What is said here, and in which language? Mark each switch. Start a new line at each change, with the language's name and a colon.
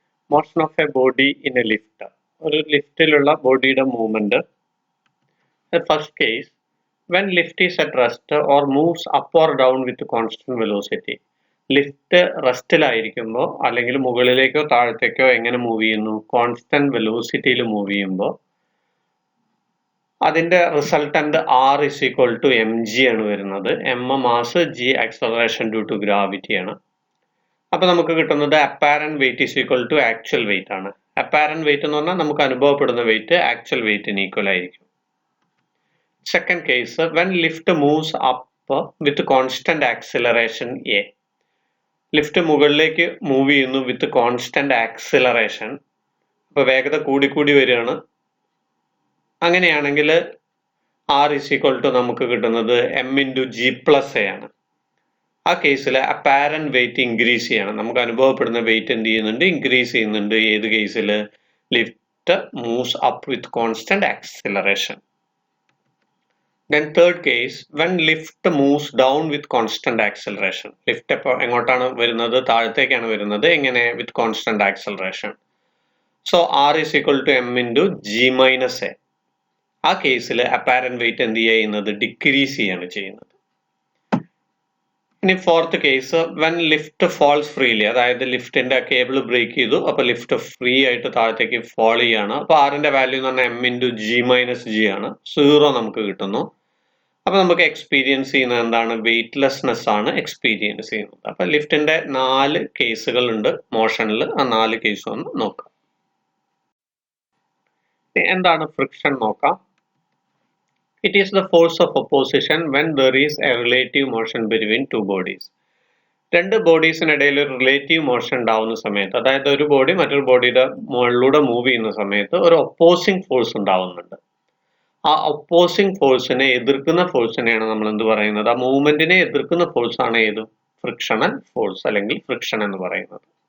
English: Motion of a body in a lift.
Malayalam: ഒരു ലിഫ്റ്റിലുള്ള ബോഡിയുടെ movement.
English: The first case, when lift is at rest or moves up or down with constant velocity.
Malayalam: Lift റെസ്റ്റിലായിരിക്കുമ്പോൾ അല്ലെങ്കിൽ മുകളിലേക്കോ താഴത്തേക്കോ എങ്ങനെ move ചെയ്യുന്നു? Constant വെലോസിറ്റിയിൽ move ചെയ്യുമ്പോൾ അതിന്റെ resultant
English: R is equal to mg
Malayalam: ആണ് വരുന്നത്. m mass, g acceleration due to gravity ആണ്. അപ്പൊ നമുക്ക് കിട്ടുന്നത് apparent wait
English: is equal to
Malayalam: actual wait ആണ്. അപ്പാരന്റ് വെയിറ്റ് എന്ന് പറഞ്ഞാൽ നമുക്ക് അനുഭവപ്പെടുന്ന വെയിറ്റ് ആക്ച്വൽ വെയിറ്റിന് ഈക്വൽ ആയിരിക്കും.
English: Second case, when lift moves up with constant acceleration a.
Malayalam: Lift മുകളിലേക്ക് മൂവ് ചെയ്യുന്നു
English: With constant acceleration.
Malayalam: അപ്പൊ വേഗത കൂടി വരികയാണ്. അങ്ങനെയാണെങ്കിൽ
English: R is equal to
Malayalam: നമുക്ക് കിട്ടുന്നത്
English: m into g plus a
Malayalam: ആണ്. ആ കേസിൽ അപ്പാരന്റ് വെയിറ്റ് ഇൻക്രീസ് ചെയ്യണം. നമുക്ക് അനുഭവപ്പെടുന്ന വെയിറ്റ് എന്ത് ചെയ്യുന്നുണ്ട്? ഇൻക്രീസ് ചെയ്യുന്നുണ്ട്. ഏത് കേസിൽ?
English: Lift moves up with constant acceleration. Then third case, when lift moves down with constant acceleration.
Malayalam: Lift എപ്പോൾ എങ്ങോട്ടാണ് വരുന്നത്? താഴത്തേക്കാണ് വരുന്നത്. എങ്ങനെ?
English: with constant acceleration. So R is equal to m into g minus a.
Malayalam: ആ കേസിൽ അപ്പാരന്റ് വെയിറ്റ് എന്ത് ചെയ്യുന്നത്? Decrease ചെയ്യാണ് ചെയ്യുന്നത്. ഇനി fourth case,
English: When lift falls freely.
Malayalam: അതായത് ലിഫ്റ്റിന്റെ കേബിൾ ബ്രേക്ക് ചെയ്തു, അപ്പൊ ലിഫ്റ്റ് ഫ്രീ ആയിട്ട് താഴത്തേക്ക് ഫോൾ ചെയ്യാണ്. അപ്പൊ ആറിന്റെ വാല്യൂ എന്ന് പറഞ്ഞാൽ m into g minus g ആണ്. 0 നമുക്ക് കിട്ടുന്നു. അപ്പൊ നമുക്ക് എക്സ്പീരിയൻസ് ചെയ്യുന്നത് എന്താണ്? വെയിറ്റ്ലെസ്നെസ് ആണ് എക്സ്പീരിയൻസ് ചെയ്യുന്നത്. അപ്പൊ ലിഫ്റ്റിന്റെ 4 കേസുകൾ ഉണ്ട് മോഷനിൽ. ആ 4 കേസും ഒന്ന് നോക്കാം. എന്താണ് ഫ്രിക്ഷൻ നോക്കാം.
English: It is the force of opposition when there is a relative motion between two bodies.
Malayalam: രണ്ട് ബോഡീസിനിടയിൽ ഒരു റിലേറ്റീവ് മോഷൻ ഉണ്ടാവുന്ന സമയത്ത്, അതായത് ഒരു ബോഡി മറ്റൊരു ബോഡിയുടെ മുകളിലൂടെ മൂവ് ചെയ്യുന്ന സമയത്ത് ഒരു ഒപ്പോസിംഗ് ഫോഴ്സ് ഉണ്ടാവുന്നുണ്ട്. ആ ഒപ്പോസിംഗ് ഫോഴ്സിനെ എതിർക്കുന്ന ഫോഴ്സിനെയാണ് നമ്മൾ എന്ത് പറയുന്നത്? ആ മൂവ്മെന്റിനെ എതിർക്കുന്ന ഫോഴ്സ് ആണ് ഏത്? ഫ്രിക്ഷണൽ ഫോഴ്സ് അല്ലെങ്കിൽ ഫ്രിക്ഷൻ എന്ന് പറയുന്നത്.